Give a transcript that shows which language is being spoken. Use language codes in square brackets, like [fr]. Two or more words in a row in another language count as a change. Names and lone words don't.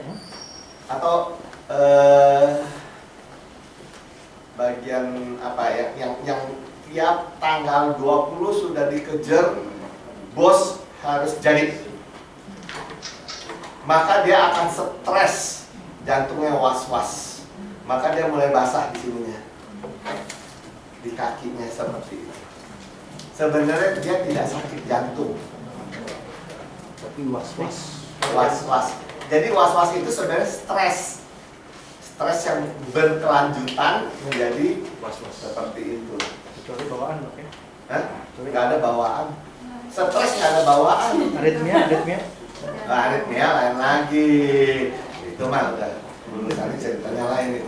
[id] Atau bagian apa ya yang tiap tanggal 20 sudah dikejar bos harus jadi, maka dia akan stres, jantungnya was-was, maka dia mulai basah di sininya, di kakinya seperti itu. Sebenarnya dia tidak sakit jantung, Tapi was-was. was-was. Jadi was-was itu sebenarnya stres yang berkelanjutan menjadi Was-was. seperti itu. Kecuali bawaan, oke. Hah? Nggak ada bawaan. Stres nggak ada bawaan. Aritmia. Nah, aritmia lain lagi. Itu mah udah urusan ceritanya lain itu.